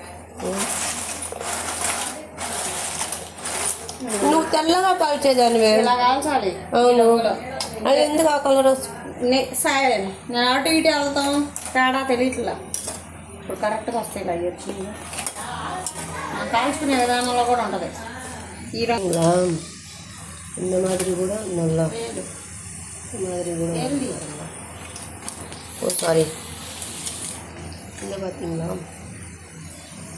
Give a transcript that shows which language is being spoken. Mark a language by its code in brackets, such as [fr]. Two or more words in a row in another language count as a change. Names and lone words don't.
[te] నువ్వు తెల్లగా కాల్చేదాన్ని. ఇలా కాల్చాలి. అవును. అది ఎందుకు ఆ కలర్ సరే నేను అటు ఇటు వెళ్తాం తేడా తెలియట్లా. ఇప్పుడు కరెక్ట్గా వస్తాయి ఇలా వచ్చి కాల్చుకునే విధానంలో కూడా ఉంటుంది. ఈ రంగులా [ta] இந்த மாதிரி கூட நல்லா இந்த மாதிரி கூட. ஓ சாரி. இந்த பார்த்தீங்களா